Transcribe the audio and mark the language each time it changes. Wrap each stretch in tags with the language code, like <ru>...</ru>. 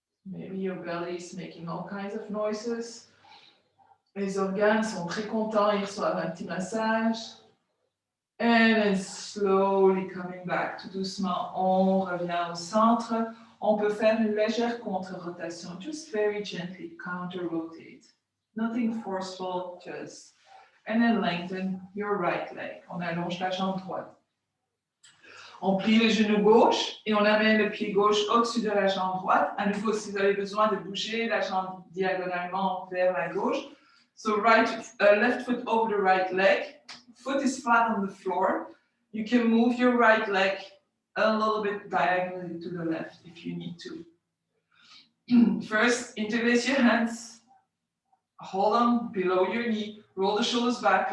<en>Maybe your belly is making all kinds of noises.</en> <fr>Les organes sont très contents, ils reçoivent un petit massage.</fr> <en>And then slowly coming back,</en> <fr>tout doucement, on revient au centre. On peut faire une légère contre-rotation,</fr> <en>just very gently counter-rotate. Nothing forceful, just. And then lengthen your right leg.</en> <fr>On allonge la jambe droite. On plie le genou gauche et on amène le pied gauche au-dessus de la jambe droite. À nouveau, si vous avez besoin de bouger la jambe diagonalement vers la gauche.</fr> <en>So left foot over the right leg. Foot is flat on the floor. You can move your right leg a little bit diagonally to the left if you need to. First, interlace your hands. Hold on below your knee. Roll the shoulders back.</en>